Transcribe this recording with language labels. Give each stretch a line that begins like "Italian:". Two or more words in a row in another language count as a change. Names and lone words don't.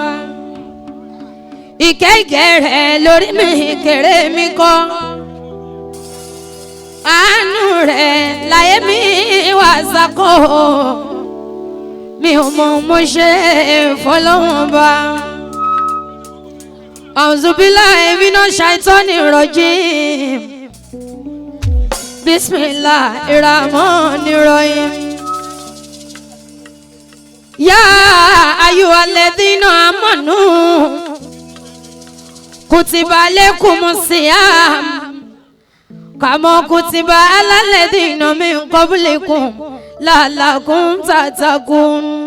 Yoruba: Ìkẹ́ rẹ̀ lórí mi kéré mi kọ́. Àánú rẹ̀ láyé mi wá sákò. Mi ò mọ mo ṣe fọlọ́wọ́n bá.
Arabic: أعوذ بالله من الشيطان الرجيم. بسم الله الرحمن الرحيم. يا أيها الذين آمنوا كتب عليكم الصيام كما كتب على الذين من قبلكم لعلكم تتقون.